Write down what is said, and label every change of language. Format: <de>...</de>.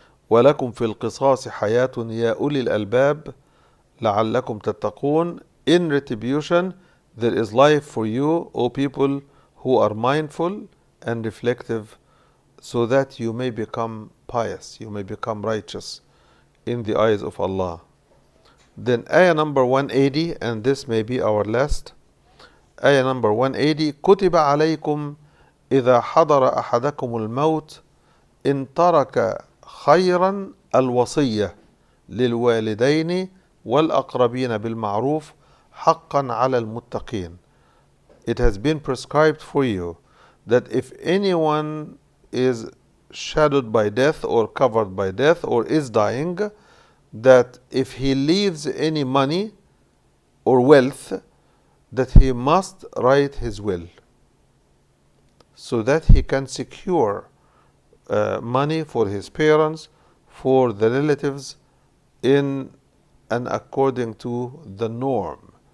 <ar>وَلَكُمْ فِي الْقِصَاصِ حَيَاةٌ يَا أُولِي الْأَلْبَابِ لَعَلَّكُمْ تَتَّقُونَ.</ar> <en>In retribution, there is life for you, O people who are mindful and reflective, so that you may become pious, you may become righteous in the eyes of Allah. Then ayah number 180, and this may be our last. Ayah number 180,</en> <ar>كُتِبَ عَلَيْكُمْ إِذَا حَضَرَ أَحَدَكُمُ الْمَوْتِ إِن تَرَكَ خَيْرًا الْوَصِيَّةِ لِلْوَالِدَيْنِ وَالْأَقْرَبِينَ بِالْمَعْرُوفِ حَقًّا عَلَى الْمُتَّقِينَ.</ar> <en>It has been prescribed for you that if anyone is shadowed by death or covered by death or is dying, that if he leaves any money or wealth, that he must write his will so that he can secure money for his parents, for the relatives, in and according to the norm.</en>